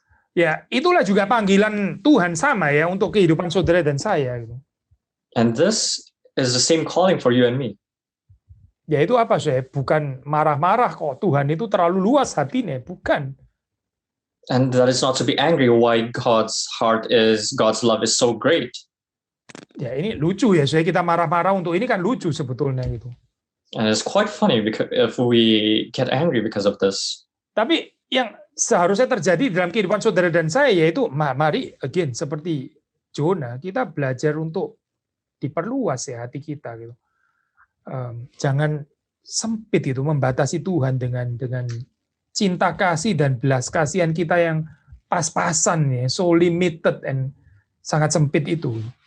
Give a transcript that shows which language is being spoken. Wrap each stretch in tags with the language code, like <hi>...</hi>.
<id>Ya, itulah juga panggilan Tuhan sama ya untuk kehidupan saudara dan saya.</id> <en>And this is the same calling for you and me.</en> <id>Ya itu apa saya? Bukan marah-marah kok, Tuhan itu terlalu luas hatinya, bukan.</id> <en>And that is not to be angry why God's love is so great.</en> <id>Ya ini lucu ya, saya kita marah-marah untuk ini kan lucu sebetulnya gitu.</id> <en>And it's quite funny because if we get angry because of this.</en> <id>Tapi yang seharusnya terjadi dalam kehidupan saudara dan saya yaitu mari again seperti Jonah, kita belajar untuk diperluas ya hati kita gitu. Jangan sempit itu, membatasi Tuhan dengan cinta kasih dan belas kasihan kita yang pas-pasan ya,</id> <en>so limited</en> <id>and sangat sempit itu.</id>